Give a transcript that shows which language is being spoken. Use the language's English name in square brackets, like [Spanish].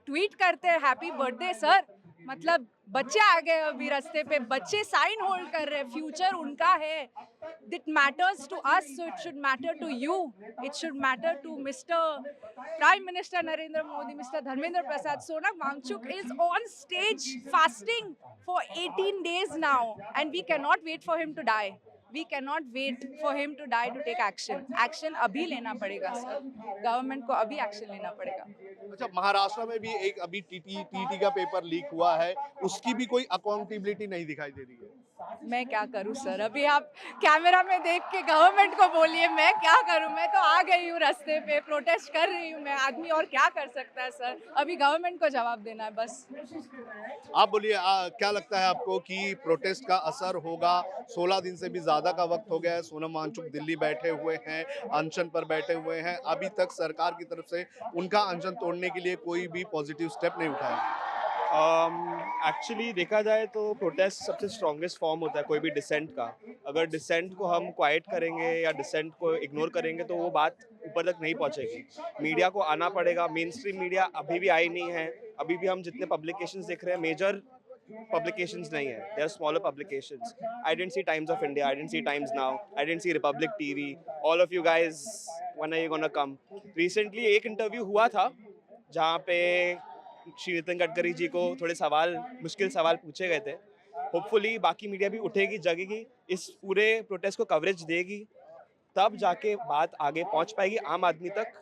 [Hindi] Tweet करते हैं happy birthday sir, मतलब बच्चे आ गए अभी रास्ते पे, बच्चे साइन होल्ड कर रहे हैं, फ्यूचर उनका है। [English] It matters to us, so it should matter to you, it should matter to mister prime minister Narendra Modi, mister Dharmendra Prasad. Sonam Wangchuk is on stage fasting for 18 days now and we cannot wait for him to die. We cannot wait for him to die to take action. [Hindi] Action अभी लेना पड़ेगा sir, government को अभी action लेना पड़ेगा। अच्छा, महाराष्ट्र में भी एक अभी टीटी का पेपर लीक हुआ है, उसकी भी कोई अकाउंटेबिलिटी नहीं दिखाई दे रही है। मैं क्या करूं सर, अभी आप कैमरा में देख के गवर्नमेंट को बोलिए, मैं क्या करूं? मैं तो आ गई हूं रास्ते पे, प्रोटेस्ट कर रही हूं मैं, आदमी और क्या कर सकता है सर? अभी गवर्नमेंट को जवाब देना है बस। आप बोलिए, क्या लगता है आपको कि प्रोटेस्ट का असर होगा? 16 दिन से भी ज्यादा का वक्त हो गया है, सोनम वांगचुक दिल्ली बैठे हुए हैं, अनशन पर बैठे हुए हैं, अभी तक सरकार की तरफ से उनका अनशन तोड़ने के लिए कोई भी पॉजिटिव स्टेप नहीं उठाया। एक्चुअली देखा जाए तो प्रोटेस्ट सबसे स्ट्रॉन्गेस्ट फॉर्म होता है कोई भी डिसेंट का। अगर डिसेंट को हम क्वाइट करेंगे या डिसेंट को इग्नोर करेंगे तो वो बात ऊपर तक नहीं पहुंचेगी। मीडिया को आना पड़ेगा, मेन स्ट्रीम मीडिया अभी भी आई नहीं है। अभी भी हम जितने पब्लिकेशंस देख रहे हैं, मेजर publications नहीं है, [English] they are smaller publications. I didn't see Times of India, I didn't see Times Now, I didn't see Republic TV. All of you guys, when are you gonna come? [Hindi] Recently एक interview हुआ था जहाँ पे श्री नितिन गडकरी जी को थोड़े मुश्किल सवाल पूछे गए थे। होपफुली बाकी मीडिया भी उठेगी, जगेगी, इस पूरे प्रोटेस्ट को कवरेज देगी, तब जाके बात आगे पहुंच पाएगी आम आदमी तक।